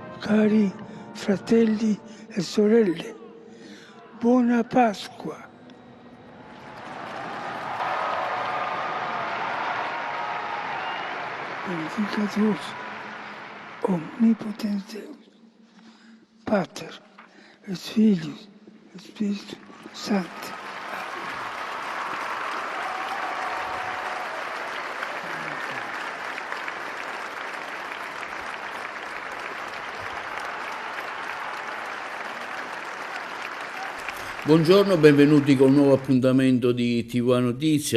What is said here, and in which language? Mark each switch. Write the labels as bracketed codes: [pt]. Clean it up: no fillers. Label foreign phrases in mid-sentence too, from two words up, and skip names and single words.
[it] Cari fratelli e sorelle, buona Pasqua! [la] Benedicatus omnipotens Deus, Pater et Filius et Spiritus Sancti. [it] Buongiorno, benvenuti con un nuovo appuntamento di TV Notizie.